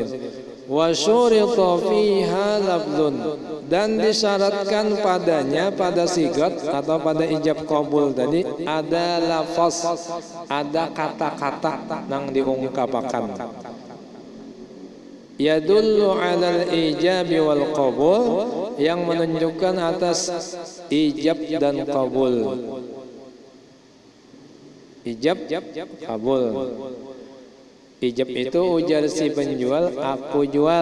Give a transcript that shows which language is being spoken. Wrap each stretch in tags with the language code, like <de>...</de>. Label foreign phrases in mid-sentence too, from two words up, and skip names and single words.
<ar>وشرط فيها لبد,</ar> <id>dan disyaratkan padanya pada sigat atau pada ijab kabul tadi ada lafaz, ada kata-kata yang diungkapkan.</id> <ar>يدل على الإيجاب والقبول,</ar> <id>yang menunjukkan atas ijab dan kabul. Ijab kabul. Ijab itu ujar si penjual, aku jual.</id>